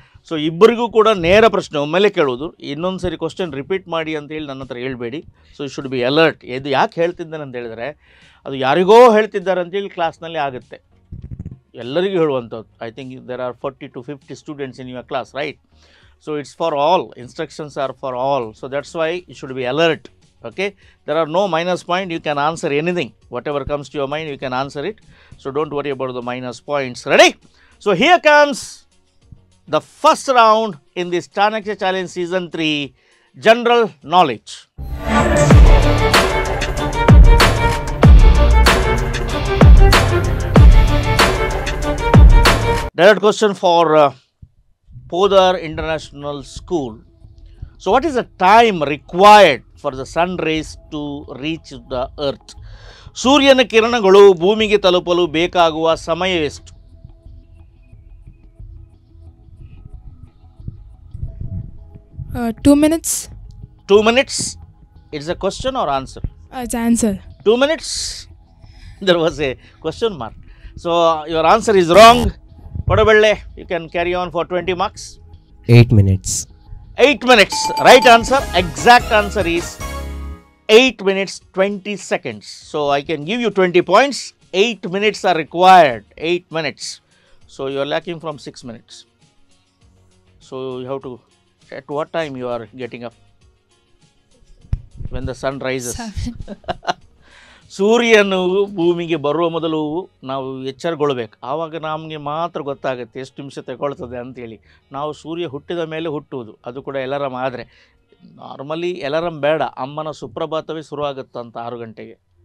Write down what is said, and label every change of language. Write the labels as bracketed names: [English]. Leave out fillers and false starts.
[Kannada] So ಇಬ್ಬರಿಗೂ ಕೂಡ ನೇರ ಪ್ರಶ್ನೆ ಒಮ್ಮೆಲೆ ಕೇಳುವುದು. ಇನ್ನೊಂದು ಸರಿ ಕ್ವಶನ್ ರಿಪೀಟ್ ಮಾಡಿ ಅಂತೇಳಿ ನನ್ನ ಹತ್ರ ಹೇಳ್ಬೇಡಿ. [English] So you should be alert. [Kannada] ಇದು ಯಾಕೆ ಹೇಳ್ತಿದ್ದೇನೆ ಅಂತ ಹೇಳಿದರೆ, ಅದು ಯಾರಿಗೋ ಹೇಳ್ತಿದ್ದಾರೆ ಅಂತೇಳಿ ಕ್ಲಾಸ್ನಲ್ಲಿ ಆಗುತ್ತೆ, ಎಲ್ಲರಿಗೂ ಹೇಳುವಂಥದ್ದು. [English] I think there are 40 to 50 students in your class, right? So it's for all, instructions are for all. So that's why you should be alert. Okay, there are no minus point. You can answer anything, whatever comes to your mind you can answer it. So don't worry about the minus points. Ready? So here comes the first round in this Chanaksha Challenge Season 3, General Knowledge. Direct question for Podar International School. So what is the time required for the sun rays to reach the earth? [Kannada] ಸೂರ್ಯನ ಕಿರಣಗಳು ಭೂಮಿಗೆ ತಲುಪಲು ಬೇಕಾಗುವ ಸಮಯವೆಷ್ಟು? [English] Uh, 2 minutes. 2 minutes? It's a question or answer? It's answer. 2 minutes? There was a question mark. So your answer is wrong. Padubelle, you can carry on for 20 marks. 8 minutes. 8 minutes. Right answer. Exact answer is 8 minutes 20 seconds. So I can give you 20 points. 8 minutes are required. 8 minutes. So you are lacking from 6 minutes. So you have to, at what time you are getting up? When the sun rises. [Kannada] ಸೂರ್ಯನು ಭೂಮಿಗೆ ಬರುವ ಮೊದಲು ನಾವು ಎಚ್ಚರಗೊಳ್ಬೇಕು. ಆವಾಗ ನಮಗೆ ಮಾತ್ರ ಗೊತ್ತಾಗುತ್ತೆ ಎಷ್ಟು ನಿಮಿಷ ತಗೊಳ್ತದೆ ಅಂಥೇಳಿ. ನಾವು ಸೂರ್ಯ ಹುಟ್ಟಿದ ಮೇಲೆ ಹುಟ್ಟುವುದು, ಅದು ಕೂಡ ಎಲಾರಮ್. ಆದರೆ ನಾರ್ಮಲಿ ಎಲಾರಮ್ ಬೇಡ, ಅಮ್ಮನ ಸುಪ್ರಭಾತವೇ ಶುರುವಾಗುತ್ತಂತ 6 ಗಂಟೆಗೆ.